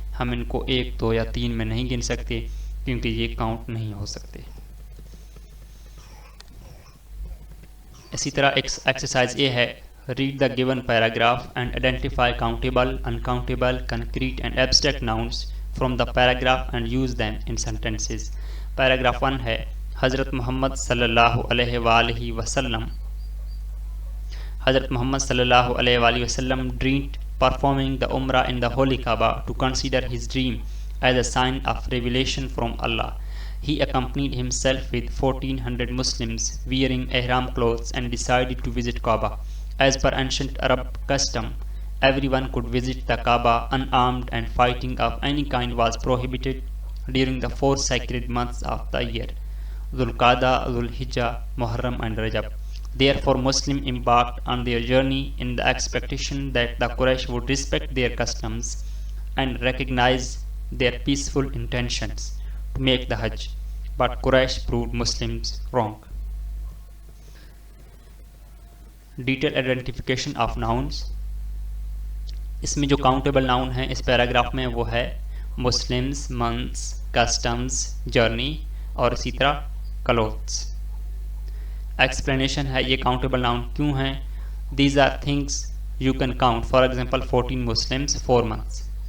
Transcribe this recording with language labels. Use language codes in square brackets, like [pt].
[ur] ہم ان کو 1، 2 یا 3 میں نہیں گن سکتے کیونکہ یہ کاؤنٹ نہیں ہو سکتے. اسی طرح [en] Exercise A ہے، read the given paragraph and identify countable, uncountable, concrete and abstract nouns from the paragraph and use them in sentences. [ur] Paragraph 1 ہے، [en] حضرت محمد صلی اللہ علیہ وآلہ وسلم حضرت محمد صلی اللہ علیہ وآلہ وسلم dreamed performing the Umrah in the Holy Kaaba to consider his dream as a sign of revelation from Allah. He accompanied himself with 1400 Muslims wearing ihram clothes and decided to visit Kaaba. As per ancient Arab custom, everyone could visit the Kaaba unarmed and fighting of any kind was prohibited during the 4 sacred months of the year: Dhul Qa'dah, Dhul Hijjah, Muharram and Rajab. Therefore, Muslims embarked on their journey in the expectation that the Quraysh would respect their customs and recognize their peaceful intentions to make the Hajj. But Quraysh proved Muslims wrong. Detailed identification of nouns. [ur] اس میں جو countable noun ہیں اس paragraph میں وہ ہے Muslims, months, customs, journey اور اسی طرح clothes. Explanation ہے یہ کاؤنٹیبل ناؤن کیوں ہیں. [en] These are things you can count, for example 14 Muslims 4 months.